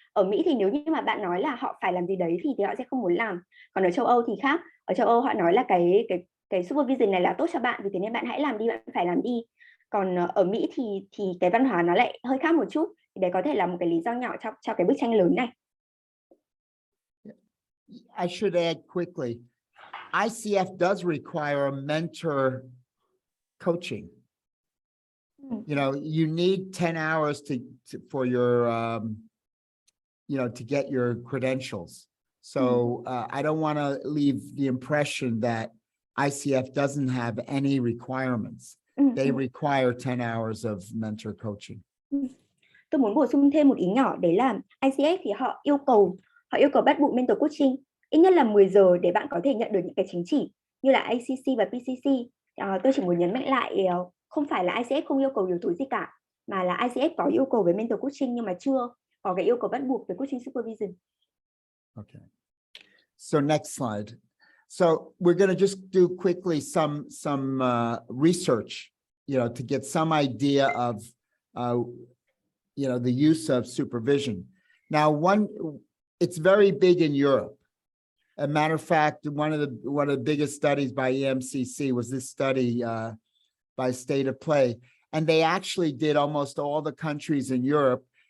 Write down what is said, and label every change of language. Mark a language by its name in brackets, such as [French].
[Vietnamese] Ở Mỹ thì nếu như mà bạn nói là họ phải làm gì đấy thì họ sẽ không muốn làm. Còn ở châu Âu thì khác. Ở châu Âu họ nói là cái supervision này là tốt cho bạn, vì thế nên bạn hãy làm đi, bạn phải làm đi. Còn ở Mỹ thì cái văn hóa nó lại hơi khác một chút. Thì đấy có thể là một cái lý do nhỏ cho cái bức tranh lớn này. [English] I should add quickly, ICF does require a mentor coaching. You need 10 hours for your, to get your credentials. So I don't want to leave the impression that ICF doesn't have any requirements. They require 10 hours of mentor coaching. [Vietnamese] Tôi muốn bổ sung thêm một ý nhỏ, đấy là ICF thì họ yêu cầu bắt buộc mentor coaching ít nhất là 10 giờ để bạn có thể nhận được những cái chứng chỉ như là ACC và PCC. Tôi chỉ muốn nhấn mạnh lại, không phải là ICF không yêu cầu yếu tố gì cả, mà là ICF có yêu cầu về mentor coaching nhưng mà chưa có cái yêu cầu bắt buộc về coaching supervision. [English] Okay. So next slide. So we're going to just do quickly some research, to get some idea of, the use of supervision. Now, it's very big in Europe. As a matter of fact, one of the biggest studies by EMCC was this study by State of Play, and they actually did almost all the countries in Europe.